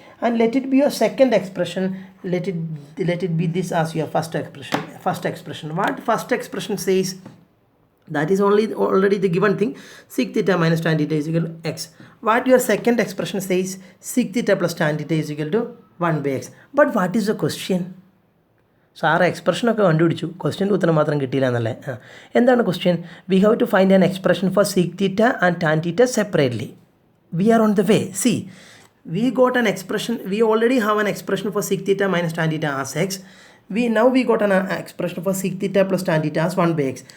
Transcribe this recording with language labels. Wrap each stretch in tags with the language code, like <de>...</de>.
<en>And let it be your second expression. Let it be this as your first expression. What first expression says? That is already the given thing. Sec theta minus tan theta is equal to x. What your second expression says? Sec theta plus tan theta is equal to 1 by x. But what is the question? So our expression</en> <ml>ഒക്കെ കണ്ടുപിടിച്ചു, question ഉത്തരം മാത്രം കിട്ടിയില്ല എന്നല്ലേ. എന്താണ്</ml> <en>question? We have to find an expression for sec theta and tan theta separately. We are on the way. See, we got an expression. We already have an expression for sec theta minus tan theta as x. Now we got an expression for sec theta plus tan theta as 1 by x.</en>